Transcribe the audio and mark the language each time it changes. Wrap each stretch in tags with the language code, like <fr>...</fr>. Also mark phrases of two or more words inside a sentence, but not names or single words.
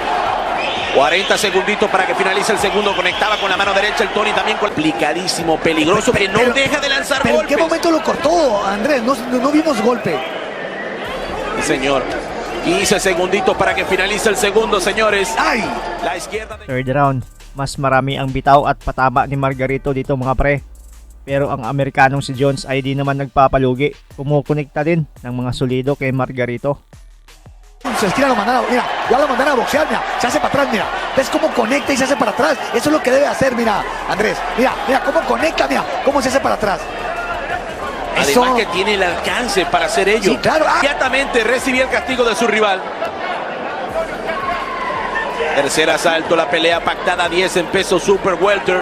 <es>40 segunditos para que finalice el segundo. Conectaba con la mano derecha el Tony también. Complicadísimo, peligroso, que no deja de lanzar Pero golpes. ¿en qué momento lo cortó, Andrés? No vimos golpe. Sí, señor. 15 segunditos para que finalice el segundo, señores. ¡Ay! La izquierda de...</es> <en>Third round,</en> <tl>mas marami ang bitaw at patama ni Margarito dito mga pre. Pero ang Amerikanong si Jones ay di naman nagpapalugi. Kumukonekta din ng mga solido kay Margarito.</tl> <es>Se esquina lo mandan mira, ya lo mandan a boxear, mira, se hace para atrás, mira. ¿Ves cómo conecta y se hace para atrás? Eso es lo que debe hacer, mira, Andrés. Mira cómo conecta, mira, cómo se hace para atrás. Además que tiene el alcance para hacer ello. Sí, claro. Inmediatamente recibía el castigo de su rival. Tercer asalto, la pelea pactada a 10 en peso super welter.</es>